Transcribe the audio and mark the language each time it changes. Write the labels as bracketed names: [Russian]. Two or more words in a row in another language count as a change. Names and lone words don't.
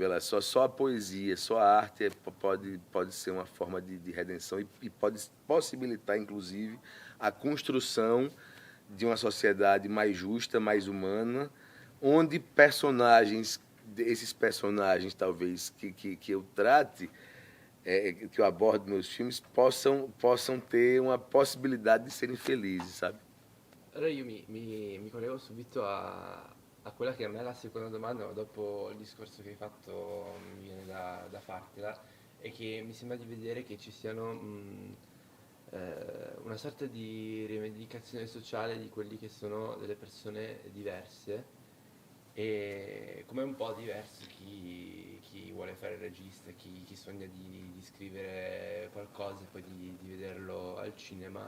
[Portuguese] Só a poesia, só a arte pode ser uma forma de redenção e pode possibilitar, inclusive, a construção de uma sociedade mais justa, mais humana, onde esses personagens, talvez, que eu trate, que eu abordo nos meus filmes, possam ter uma possibilidade de serem felizes, sabe? [Italian] Allora io mi collego subito a quella che a me è la seconda domanda, ma dopo il discorso che hai fatto mi viene da fartela, è che mi sembra di vedere che ci siano una sorta di rivendicazione sociale di quelli che sono delle persone diverse, e come un po' diverso chi vuole fare il regista, chi sogna di scrivere qualcosa e poi di vederlo al cinema.